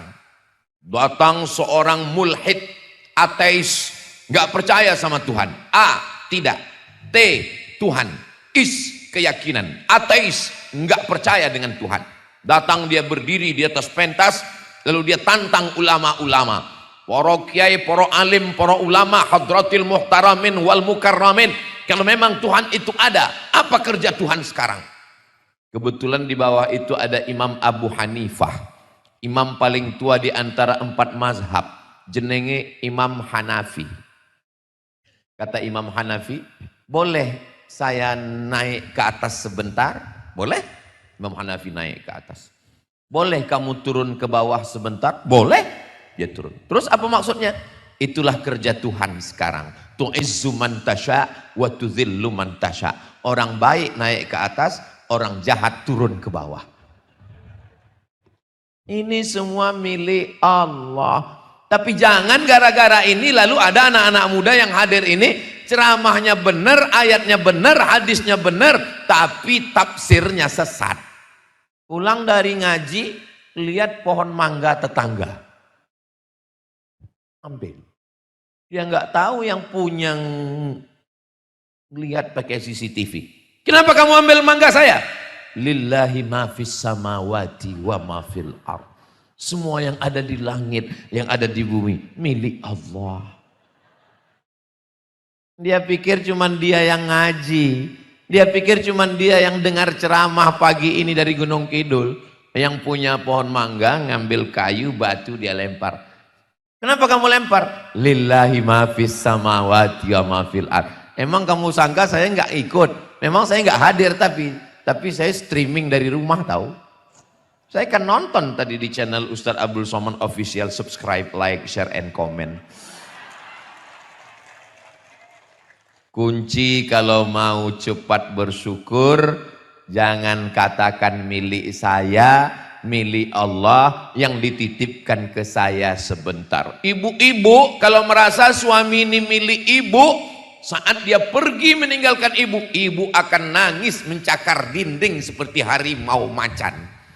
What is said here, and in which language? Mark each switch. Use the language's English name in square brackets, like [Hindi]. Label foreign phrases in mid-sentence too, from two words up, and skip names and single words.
[Indonesian] Datang seorang mulhid, ateis, nggak percaya sama Tuhan. A, tidak. T, Tuhan. Is, keyakinan. Ateis, nggak percaya dengan Tuhan. Datang dia berdiri di atas pentas, lalu dia tantang ulama-ulama, para kiai, para alim, para ulama, [Arabic] حضرات المحترمين والمكرمين. [Indonesian] Kalau memang Tuhan itu ada, apa kerja Tuhan sekarang? Kebetulan di bawah itu ada Imam Abu Hanifah, imam paling tua di antara 4 mazhab, jenenge Imam Hanafi. Kata Imam Hanafi, boleh saya naik ke atas sebentar? Boleh? Imam Hanafi naik ke atas. Boleh kamu turun ke bawah sebentar? Boleh. Dia turun. Terus apa maksudnya? Itulah kerja Tuhan sekarang. [Arabic] تعز من تشاء وتذل من تشاء. [Indonesian] Orang baik naik ke atas, orang jahat turun ke bawah. Ini semua milik Allah. Tapi jangan gara-gara ini lalu ada anak-anak muda yang hadir ini, ceramahnya benar, ayatnya benar, hadisnya benar, tapi tafsirnya sesat. Pulang dari ngaji, lihat pohon mangga tetangga, ambil. Dia nggak tahu yang punya lihat pakai CCTV. Kenapa kamu ambil mangga saya? [Arabic] لله ما في السماوات وما في الأرض. [Indonesian] Semua yang ada di langit, yang ada di bumi, milik Allah. Dia pikir cuman dia yang ngaji. Dia pikir cuman dia yang dengar ceramah pagi ini dari Gunung Kidul. Yang punya pohon mangga, ngambil kayu, batu, dia lempar. Kenapa kamu lempar? [Arabic] لله ما في السماوات وما في الأرض. [Indonesian] Emang kamu sangka saya nggak ikut? Memang saya nggak hadir, tapi saya streaming dari rumah tahu. Saya kan nonton tadi di channel Ustadz Abdul Somad Official, [English] subscribe, like, share, and comment. [Indonesian] Kunci kalau mau cepat bersyukur, jangan katakan milik saya, milik Allah yang dititipkan ke saya sebentar. Ibu-ibu kalau merasa suami ini milik ibu, saat dia pergi meninggalkan ibu, ibu akan nangis mencakar dinding seperti harimau macan.